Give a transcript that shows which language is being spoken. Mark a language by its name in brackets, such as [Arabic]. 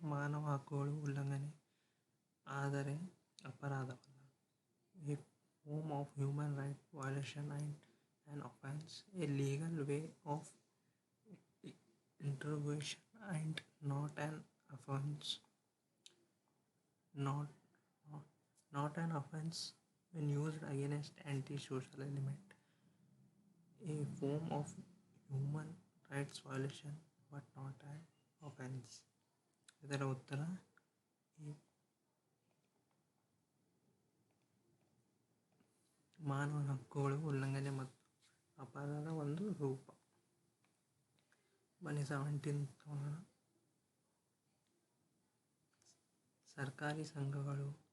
[Kannada] ಮಾನವ ಹಕ್ಕುಗಳು ಉಲ್ಲಂಘನೆ ಆದರೆ ಅಪರಾಧವಲ್ಲ. [English] A form of human right violation and an offense, a legal way of interrogation and not an offense. Not an offense when used against anti-social element. A form of human rights violation but not an offense. [Kannada] ಇದರ ಉತ್ತರ ಮಾನವ ಹಕ್ಕುಗಳು ಉಲ್ಲಂಘನೆ ಮತ್ತು ಅಪರಾಧ ಒಂದು ರೂಪ. ಬನ್ನಿ 17 ಸರ್ಕಾರಿ ಸಂಘಗಳು